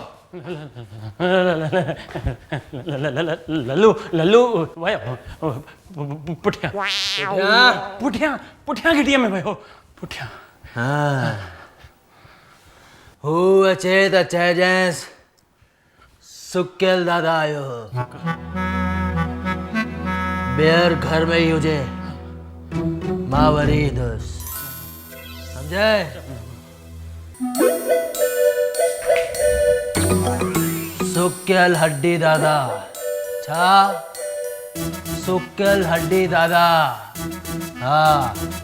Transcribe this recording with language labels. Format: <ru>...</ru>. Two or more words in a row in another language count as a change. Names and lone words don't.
<sd>लल्लू पुठियां घिटीअ में वियो। पुठियां। हाँ, हू अचे त चइजांइसि सुकियल दादा आयो हो। ॿीहर घर में ही हुजे, मां वरी ईंदुसि। समझे? सुकियल हड्डी दादा। छा? सुकियल हड्डी दादा। हाँ।</sd>